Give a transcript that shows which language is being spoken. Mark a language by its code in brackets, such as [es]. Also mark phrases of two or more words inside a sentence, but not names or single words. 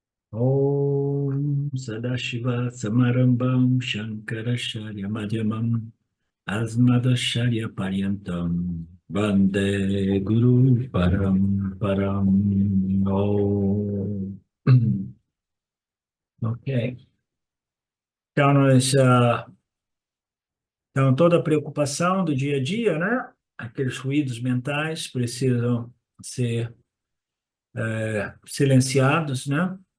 [sa] Om Sadashiva Samarambam Shankaracharya Madhyamam Asmadacharya Paryantam Vande Guru Param Param. Om. [pt] Ok. Então, toda a preocupação do dia a dia, né? Aqueles ruídos mentais precisam ser silenciados, né?